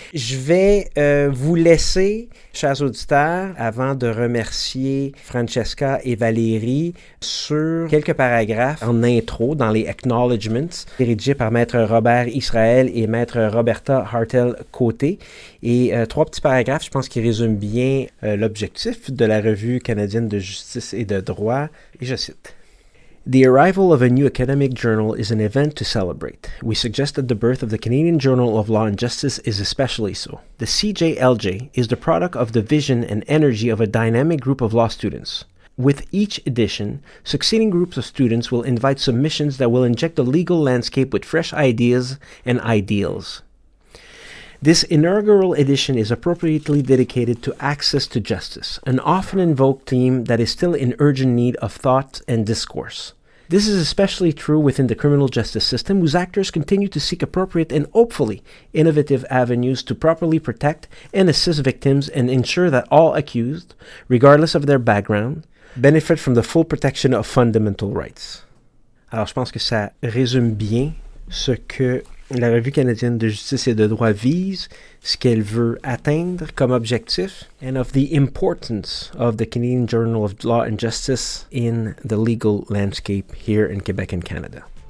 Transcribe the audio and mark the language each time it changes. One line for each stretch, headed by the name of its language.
French: Je vais vous laisser, chers auditeurs, avant de remercier Francesca et Valérie, sur quelques paragraphes en intro dans les acknowledgements, rédigés par Maître Robert Israël et Maître Roberta Hartel-Côté. Et 3 petits paragraphes, je pense, qui résument bien l'objectif de la Revue canadienne de justice et de droit. Et je cite.
English: The arrival of a new academic journal is an event to celebrate. We suggest that the birth of the Canadian Journal of Law and Justice is especially so. The CJLJ is the product of the vision and energy of a dynamic group of law students. With each edition, succeeding groups of students will invite submissions that will inject the legal landscape with fresh ideas and ideals. This inaugural edition is appropriately dedicated to access to justice, an often invoked theme that is still in urgent need of thought and discourse. This is especially true within the criminal justice system, whose actors continue to seek appropriate and hopefully innovative avenues to properly protect and assist victims and ensure that all accused, regardless of their background, benefit from the full protection of fundamental rights.
French: Alors, je pense que ça résume bien ce que la Revue canadienne de justice et de droit vise, ce qu'elle veut atteindre comme objectif,
English: and of the importance of the Canadian Journal of Law and Justice in the legal landscape here in Quebec and Canada.